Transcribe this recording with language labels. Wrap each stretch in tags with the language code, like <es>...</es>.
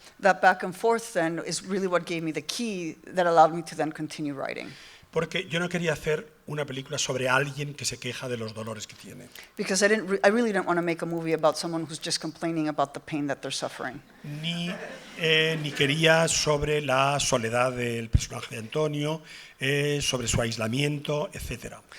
<en>That back and forth then is really what gave me the key that allowed me to then continue writing.</en> <es>Porque yo no quería hacer una película sobre alguien que se queja de los dolores que tiene.</es> <en>Because I really didn't want to make a movie about someone who's just complaining about the pain that they're suffering.</en> <es>Ni quería sobre la soledad del personaje de Antonio, sobre su aislamiento, etc.</es>